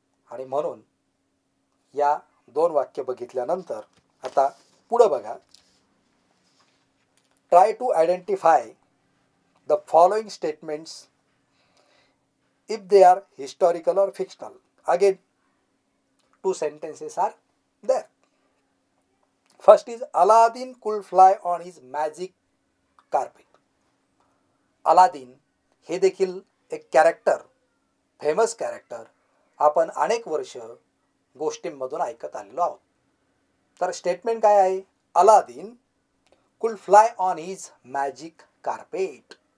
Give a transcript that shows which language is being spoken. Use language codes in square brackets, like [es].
[mr] आणि म्हणून या 2 वाक्य बघितल्यानंतर आता पुढे बघा. [en] Try to identify the following statements if they are historical or fictional. Again, 2 sentences are there. First is Aladdin could fly on his magic carpet. [mr] Aladdin हे देखील एक कॅरेक्टर, फेमस कॅरेक्टर आपण अनेक वर्ष गोष्टींमधून ऐकत आलेलो आहोत. तर स्टेटमेंट काय आहे? [en] Aladdin could fly on his magic carpet.